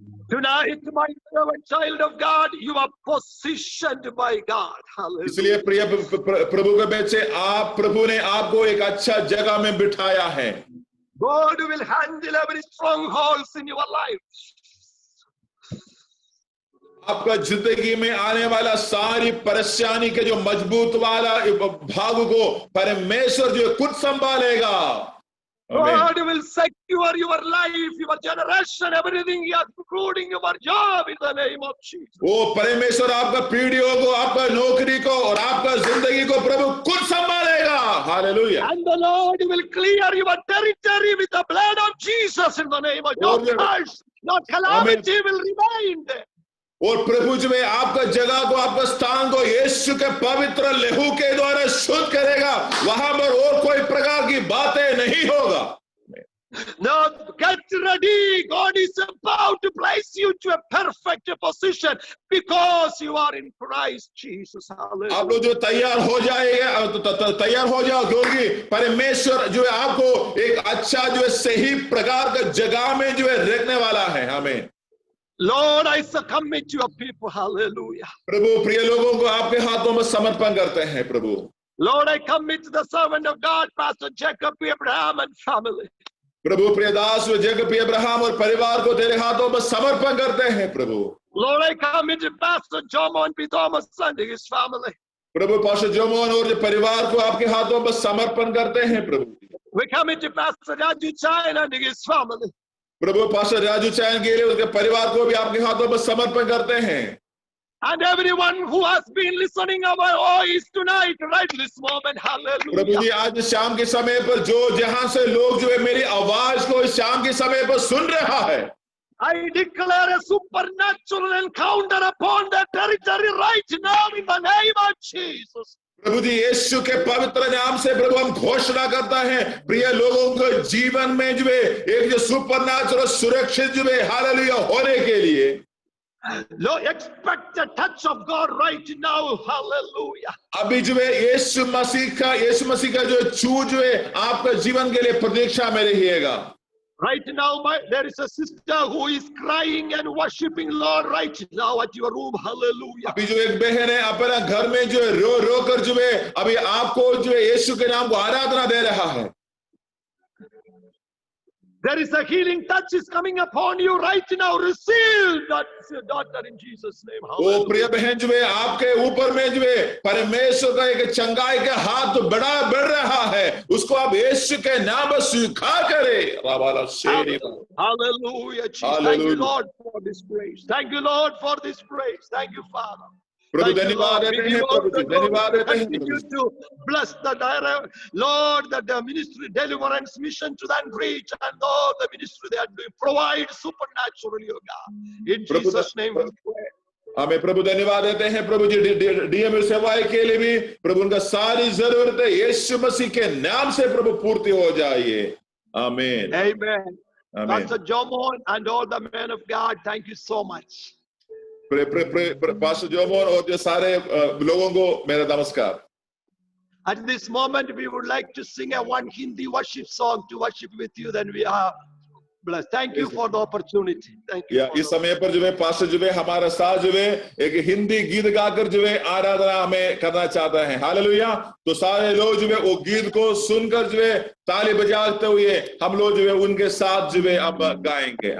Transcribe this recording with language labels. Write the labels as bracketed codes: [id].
[en] Tonight, my beloved child of God, you are positioned by God. Hallelujah. [hi] इसलिए प्रिय प्रभु के बच्चे, आप प्रभु ने आपको एक अच्छा जगह में बिठाया है। [en] God will handle every strongholds in your life. [hi] आपका जिंदगी में आने वाला सारी परेशानी के जो मजबूत वाला भाग को परमेश्वर जो खुद संभालेगा। [en] God will secure your life, your generation, everything, including your job, in the name of Jesus. [hi] वो परमेश्वर आपका पीढ़ियों को, आपका नौकरी को और आपका जिंदगी को प्रभु खुद संभालेगा। Hallelujah. [en] And the Lord will clear your territory with the blood of Jesus in the name of Jesus. No calamity will remain there. [hi] और प्रभु जो है आपका जगह को, आपका स्थान को यीशु के पवित्र लहू के द्वारा शुद्ध करेगा। वहां पर और कोई प्रकार की बातें नहीं होगा। [en] Now get ready. God is about to place you to a perfect position because you are in Christ Jesus. Hallelujah. [hi] आप लोग जो तैयार हो जाएगा, तैयार हो जाओ, क्योंकि परमेश्वर जो है आपको एक अच्छा जो है सही प्रकार का जगह में जो है रखने वाला है। हमें [en] Lord, I commit your people. Hallelujah. [hi] प्रभु प्रिय लोगों को आपके हाथों में समर्पण करते हैं प्रभु। [en] Lord, I commit the servant of God, Pastor Jacob Abraham and family. [hi] प्रभु प्रिय दास जैकब अब्राहम और परिवार को तेरे हाथों में समर्पण करते हैं प्रभु। [en] Lord, I commit Pastor Jomon P. Thomas and his family. [hi] Prabhu pastor Jomon और परिवार को आपके हाथों में समर्पण करते हैं प्रभु। [en] We commit Pastor Raju Chain and his family. [hi] Prabhu pastor Raju चैन के लिए उसके परिवार को भी आपके हाथों में समर्पण करते हैं। [en] And everyone who has been listening our voice tonight, right this moment, [hi] Prabhu ji [en] hallelujah. [hi] आज शाम के समय पर जो जहां से लोग जो है मेरी आवाज को इस शाम के समय पर सुन रहा है, [en] I declare a supernatural encounter upon that territory right now in the name of Jesus. [hi] प्रभु जी यीशु के पवित्र नाम से प्रभु हम घोषणा करता है प्रिय लोगों को जीवन में जो है एक जो सुपरनैचुरल सुरक्षित जो है हालेलुया होने के लिए [en] Lord, expect the touch of God right now, hallelujah. [hi] अभी जो है यीशु मसीह का जो छू जो है आपका जीवन के लिए प्रतीक्षा में रहिएगा। [en] Right now, there is a sister who is crying and worshiping Lord right now at your room, hallelujah. [hi] अभी जो एक बहन है अपना घर में जो है रो कर जो है अभी आपको जो है यीशु के नाम को आराधना दे रहा है। [en] There is a healing touch is coming upon you right now. Receive that, daughter, in Jesus' name. वो प्रिय बहन जो है आपके ऊपर में जो है परमेश्वर का एक चंगाई का हाथ तो बढ़ रहा है, उसको आप यीशु के नाम में स्वीकार करें। Hallelujah, Jesus. Thank you, Lord, for this praise. Thank you, Lord, for this praise. Thank you, Father. [hi] प्रभु धन्यवाद देते हैं, प्रभु जी धन्यवाद देते हैं। [en] Continue to bless the direct, Lord, that the ministry, deliverance mission to that reach, and Lord, the ministry they are doing, provide supernaturally, oh God. In Jesus' name we pray. [hi] हमें प्रभु धन्यवाद देते हैं प्रभु जी डीएम सेवाएं के लिए भी प्रभु उनका सारी जरूरतें यीशु मसीह के नाम से प्रभु पूर्ति हो जाए। आमीन। [en] Amen. Pastor Jomon and all the men of God, thank you so much. [hi] Pastor Jomon और जो सारे लोगों को मेरा नमस्कार। [en] At this moment, we would like to sing a one Hindi worship song to worship with you. Then we are blessed. Thank you for the opportunity. Thank you. [hi] इस समय पर जो है पास्टर जो है हमारा साथ जो है एक हिंदी गीत गाकर जो है आराधना हमें करना चाहता है। हालेलुया। तो सारे लोग जो है वो गीत को सुनकर जो है ताली बजाते हुए हम लोग जो है उनके साथ जो है अब गाएंगे।